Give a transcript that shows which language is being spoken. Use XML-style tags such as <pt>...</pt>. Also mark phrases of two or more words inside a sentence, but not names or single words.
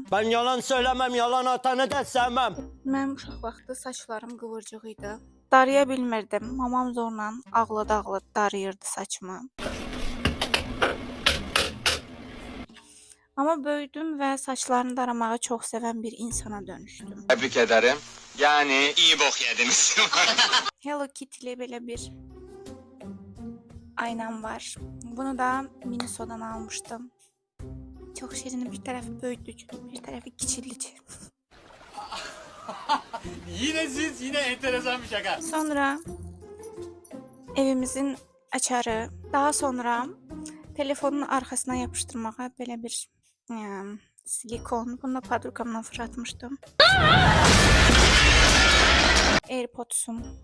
<tr>Ben yalan söylemem, yalan atanı da sevmem.</tr> <az>Mənim uşaq vaxtı saçlarım qıvırcıq idi. Daraya bilmirdim. Mamam zorla ağlada darayırdı saçımı. Amma böyüdüm və saçlarını daramağı çox sevən bir insana dönüşdüm.</az> <tr>Tebrik ederim. Yani iyi bok yediniz.</tr> <az>Hello Kitty'li belə bir aynam var. Bunu da Minnesota'dan almışdım.</az> <tr>Çok şirin,</tr> <az>bir tarafı böyütücü, bir tarafı kiçilici.</az> <tr>Yine enteresan bir şaka.</tr> <az>Sonra evimizin açarı. Daha sonra telefonun arkasına yapıştırmağa belə bir silikon. Bunu da padrukamdan fırlatmışdım. AirPods'um.</az>